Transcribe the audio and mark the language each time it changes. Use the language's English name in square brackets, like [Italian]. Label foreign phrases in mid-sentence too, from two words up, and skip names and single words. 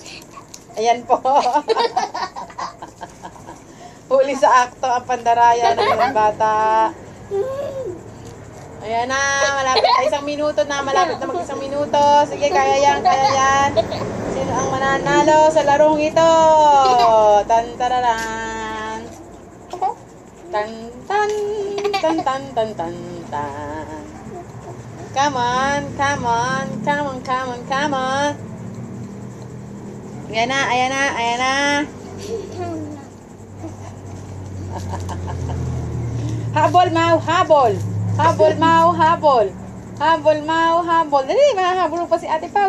[Filipino] Ayan po. Huli sa akto ang pandaraya ng isang bata. Ayan na, malapit na isang minuto na, malapit na mag-isang minuto. Sige, kaya yan. Sino ang mananalo sa larong ito? Tan-tararan. Tan-tan. [English] Come on. [Filipino] Ayan na. Habol, Mau, habol. Habol, Mau. Dali, mahahabol mo pa si Ate Pau.